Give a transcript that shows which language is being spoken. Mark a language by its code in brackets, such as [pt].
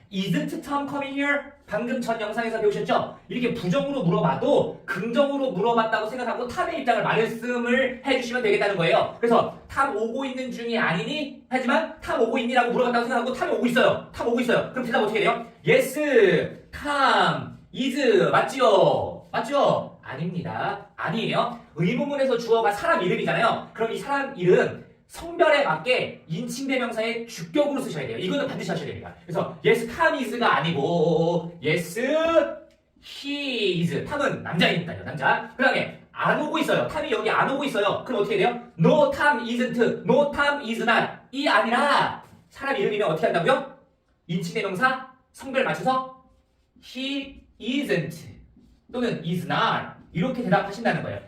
[en] Isn't Tom coming here? [ko] 방금 전 영상에서 배우셨죠? 이렇게 부정으로 물어봐도 긍정으로 물어봤다고 생각하고 탐의 입장을 말씀을 해주시면 되겠다는 거예요. 그래서 탐 오고 있는 중이 아니니? 하지만 탐 오고 있니라고 물어봤다고 생각하고 탐이 오고 있어요. 그럼 대답 어떻게 돼요? [en] Yes, Tom is [ko] 맞지요? 아닙니다. 아니에요. 의문문에서 주어가 사람 이름이잖아요. 그럼 이 사람 이름 성별에 맞게 인칭대명사의 주격으로 쓰셔야 돼요. 이거는 반드시 하셔야 됩니다. 그래서 [en] yes, Tom is가 [ko] 아니고 [en] yes, he is. [ko] 탐은 남자이니까요. 남자. 그 다음에 안 오고 있어요. 탐이 여기 안 오고 있어요. 그럼 어떻게 돼요? [en] No, Tom isn't. No, Tom is not. [ko] 이 아니라 사람 이름이면 어떻게 한다고요? 인칭대명사 성별 맞춰서 [en] he isn't [ko] 또는 is not 이렇게 대답하신다는 거예요.